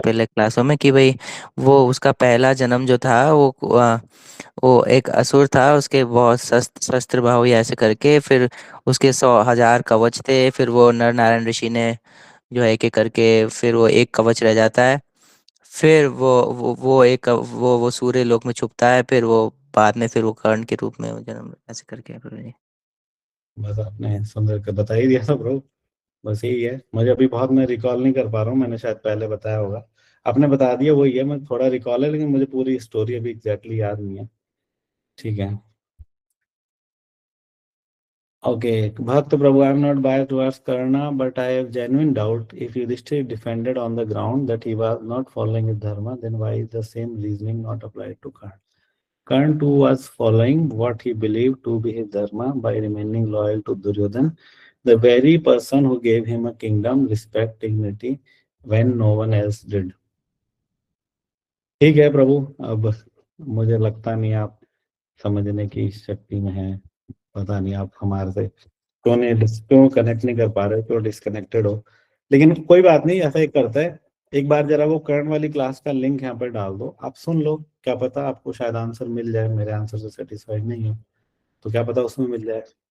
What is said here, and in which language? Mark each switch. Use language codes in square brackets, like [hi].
[hi] पहले क्लासों में कि भाई वो उसका पहला जन्म जो था वो एक असुर था, उसके बहुत शस्त्र बाहु या ऐसे करके, फिर उसके 100,000 कवच थे, फिर वो नर नारायण ऋषि ने जो है एक एक करके, फिर वो एक कवच रह जाता है, फिर वो सूर्य लोक में छुपता है, फिर वो बाद में फिर वो कर्ण के रूप में वो जन्म ऐसे करके प्रभु जी। बस आपने सुंदर कर बता ही दिया था ब्रो, बस यही है। मुझे अभी बहुत, मैं रिकॉल नहीं कर पा रहा हूँ, मैंने शायद पहले बताया होगा, आपने बता दिया वही है। मैं थोड़ा रिकॉल है, लेकिन मुझे पूरी स्टोरी अभी एग्जैक्टली याद नहीं है। ठीक है, ओके। [en] भक्त प्रभु, I am not biased towards Karna, but I have genuine doubt if Yudhishthir defended on the ground that he was not following his dharma, then why is the same reasoning not applied to Karna? Karna too was following what he believed to be his dharma by remaining loyal to Duryodhan, the very person who gave him a kingdom, respect, dignity when no one else did. [hi] ठीक है प्रभु, अब मुझे लगता नहीं आप समझने की शक्ति में है, पता नहीं आप हमारे से क्यों कनेक्ट नहीं कर पा रहे, क्यों डिस्कनेक्टेड हो। लेकिन कोई बात नहीं, ऐसा ही करता है, एक बार जरा वो कर्ण वाली क्लास का लिंक यहाँ पर डाल दो, आप सुन लो, क्या पता आपको शायद आंसर मिल जाए, मेरे आंसर से सेटिस्फाइड नहीं हो तो क्या पता उसमें मिल जाए।